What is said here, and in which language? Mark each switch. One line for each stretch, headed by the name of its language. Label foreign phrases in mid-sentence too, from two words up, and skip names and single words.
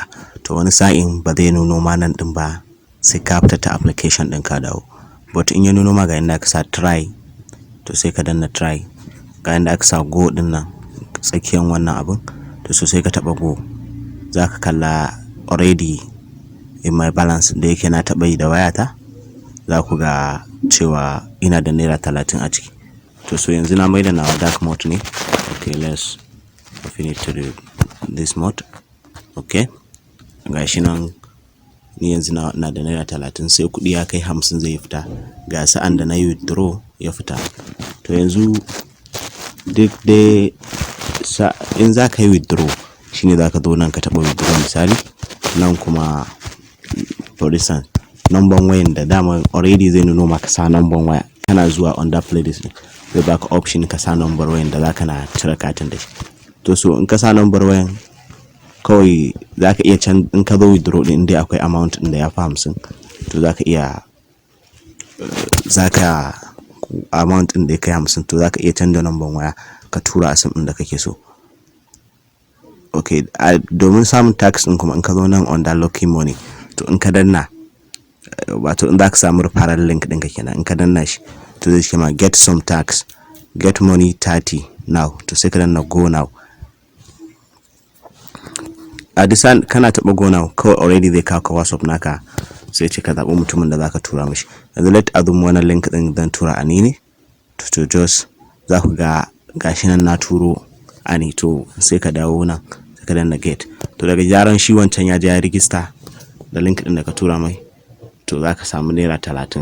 Hausa: To wani sa'in ba zai nuno ma nan din ba, sai ka fita ta application din ka dawo. But in ya nuno ma ga inda aka sa try, to sai ka danna try. Ga inda aka sa go din nan tsakiyan wannan abun, to so sai ka taba go. Zaka kalla
English: already in my balance
Hausa: da yake na taba yi da wayata, za ku ga cewa ina da naira 30 a ciki. To so yanzu na maida nawa dark mode ne.
English: Okay, let's finish to this mode.
Hausa: Okay, gashi nan ni yanzu na da naira 30, sai kudi ya kai 50 zai fita. Ga sa'an da na yi withdraw ya fita. To yanzu duk dai in za ka yi withdraw, shine za ka zo nan ka taba withdraw misali. Nan kuma
English: for instance,
Hausa: number wayan da dama already zai nuno maka sa number waya. Kana zuwa
English: under playlist,
Hausa: zai baka option ka sa number wayan da zaka na cire katin da shi. To so in ka sa number wayan, kawai zaka iya in ka zo withdraw din dai akwai amount din da ya fi 50, to zaka iya amount din da ya kai 50, to zaka iya canza number waya ka tura a sim din da kake so. Okay, domin samun tax din kuma in ka zo nan
English: under lucky money,
Hausa: to in ka danna, wato in za ka samu
English: referral link
Hausa: ɗinka kenan, in ka danna shi, to zai ce ma
English: get some tax, get money 30 now.
Hausa: To sai ka danna
English: go now.
Hausa: A disan kana taɓa
English: go now,
Hausa: kawai already zai kawo ka WhatsApp naka, sai ce ka zaɓi mutumin da za ka tura mishi. Yanzu let Adamu wannan link ɗin zan tura a ni ne. To just za ku ga gashi nan na turo ani. To sai ka dawo nan, sai ka danna get. To daga jaran shi wancan ya je ya register da link ɗin da ka tura mai, to za ka samu naira 30.